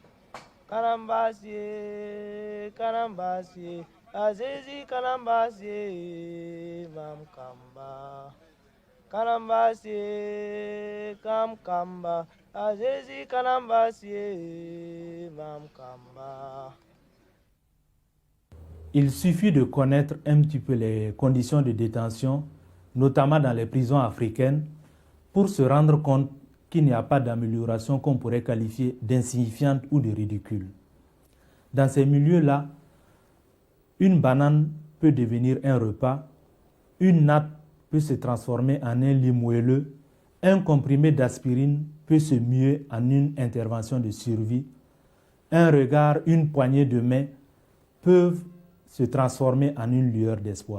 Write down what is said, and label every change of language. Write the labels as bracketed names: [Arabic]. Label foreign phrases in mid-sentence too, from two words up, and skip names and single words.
[French] Karambasiye, Karambasiye, Azezi Karambasiye, Mam Kamba. Karambasiye, Kam Kamba, Azezi Karambasiye, Mam Kamba. Il suffit de connaître un petit peu les conditions de détention, notamment dans les prisons africaines, pour se rendre compte qu'il n'y a pas d'amélioration qu'on pourrait qualifier d'insignifiante ou de ridicule. Dans ces milieux-là, une banane peut devenir un repas, une natte peut se transformer en un lit moelleux, un comprimé d'aspirine peut se muer en une intervention de survie, un regard, une poignée de main peuvent se transformer en une lueur d'espoir.